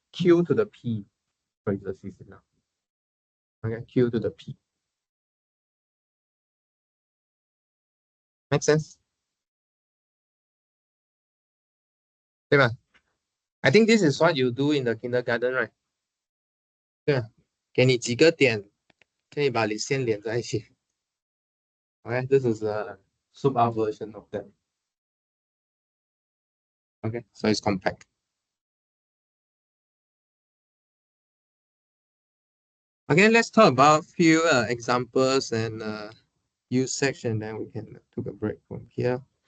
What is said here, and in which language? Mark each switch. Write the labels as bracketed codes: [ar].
[en] Q to the P choices is enough. Okay, Q to the P. Make sense? [zh] 对吧？ [en] I think this is what you do in the kindergarten, right? [zh] 对啊，给你几个点，可以把你线连在一起。 [en] Okay, this is a super version of that. Okay, so it's compact. Okay, let's talk about few examples and usage, and then we can take a break from here.